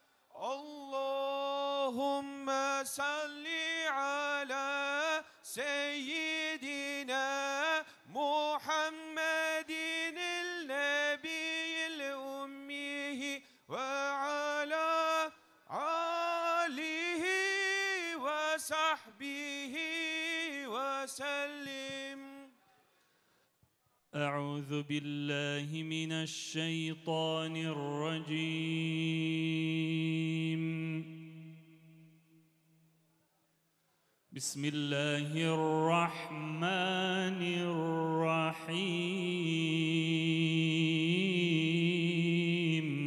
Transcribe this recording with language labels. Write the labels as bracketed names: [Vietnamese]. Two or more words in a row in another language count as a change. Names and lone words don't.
[Arabic] اللهم صل على سيدنا محمد النبي الأمي وعلى آله وصحبه وسلم. أعوذ بالله من الشيطان الرجيم بسم الله الرحمن الرحيم